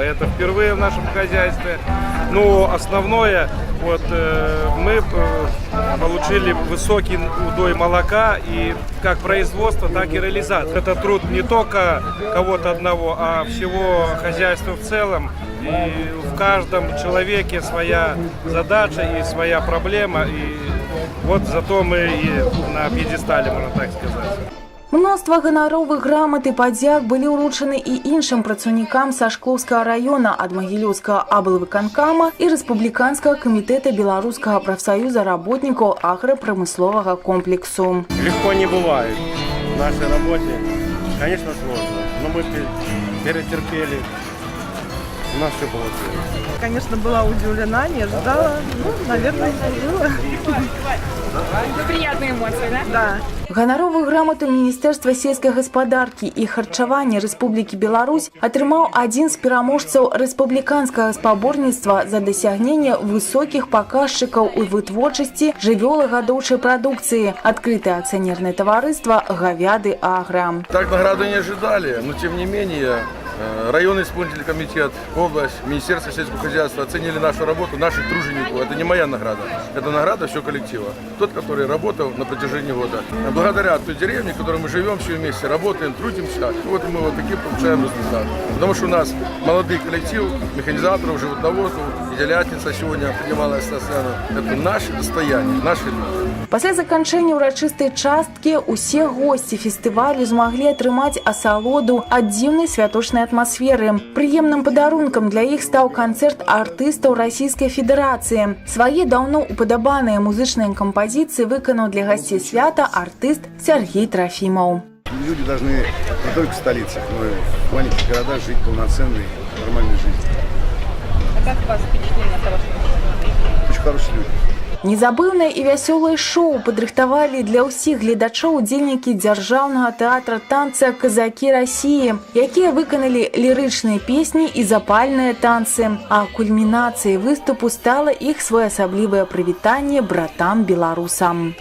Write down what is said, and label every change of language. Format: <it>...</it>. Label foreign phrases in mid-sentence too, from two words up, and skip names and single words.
<ru>Это впервые в нашем хозяйстве. Но основное, мы получили высокий удой молока и как производство, так и реализация. Это труд не только кого-то одного, а всего хозяйства в целом. И в каждом человеке своя задача и своя проблема. И вот зато мы и на пьедестале, можно так сказать.</ru> <be>Мноства ганаровых грамат і падзяк былі ўручаны і іншым працаўнікам са Шклоўскага района ад Магілёўскага аблвыканкама і Рэспубліканскага камітэта Беларускага прафсаюза работнікаў аграпрамысловага комплексу.</be> <ru>Легко не бывает в нашей работе. Конечно, сложно, но мы перетерпели. У нас все получилось. Конечно, была удивлена, не ожидала. Наверное, было. Приятные эмоции, да? Да.</ru> <be>Ганаровую грамоту Міністэрства сельскай гаспадаркі і харчавання Рэспублікі Беларусь атрымаў адзін з пераможцаў рэспубліканскага спаборніцтва за дасягненне высокіх паказчыкаў у вытворчасці жывёлагадоўчай прадукцыі. Адкрытае акцыянерное таварыства «Говяды Агро».</be> <ru>Так награду не ожидали, но тем не менее районный исполнительный комитет, область, Министерство сельского хозяйства оценили нашу работу, наших тружеников. Это не моя награда, это награда всего коллектива. Тот, который работал на протяжении года. Благодаря той деревне, в которой мы живем все вместе, работаем, трудимся, вот и мы вот такие получаем результат. Потому что у нас молодой коллектив, механизаторов, животноводов, и телятница сегодня принималась на сцену. Это наше достояние, наши люди.</ru> <be>Пасля заканчэння ўрачыстай часткі усе госці фестывалю змаглі атрымаць асалоду ад дзіўнай святочнай атмасферы. Прыемным падарункам для іх стаў канцэрт артыстаў Расійскай Федэрацыі. Свае даўно упадабаныя музычныя кампазіцыі выканаў для гасцей свята артыст Сергей Трофимов.</be> <ru>Люди должны не только в столицах, но и в маленьких городах жить полноценной, нормальной жизнью. А как у вас впечатление от того, что Очень хорошие люди.</ru> <be>Незабыўнае і вясёлае шоу падрыхтавалі для ўсіх гледачоў удзельнікі дзяржаўнага тэатра танца «Казакі Расіі», якія выканалі лірычныя песні і запальныя танцы. А кульмінацыяй выступу стала іх своеасаблівае прывітанне братам-беларусам.</be>